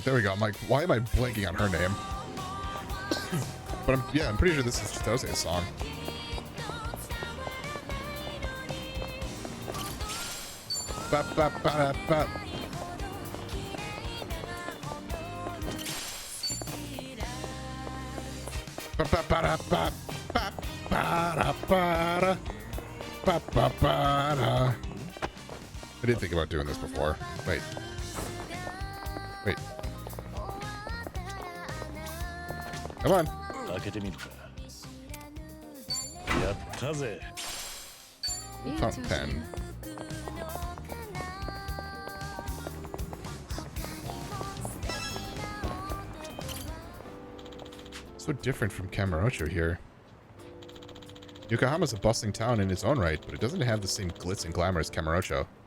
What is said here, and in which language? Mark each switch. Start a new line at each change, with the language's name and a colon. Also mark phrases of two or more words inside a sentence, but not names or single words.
English: There we go. I'm like, why am I blanking on her name? But I'm pretty sure this is Chitose's song. Ba, ba, ba, ba. I didn't think about doing this before. Wait. Come on.
Japanese: 開けてみるか。やったぜ。
English: Fountain pen. So different from Kamurocho here. Yokohama's a bustling town in its own right, but it doesn't have the same glitz and glamour as Kamurocho.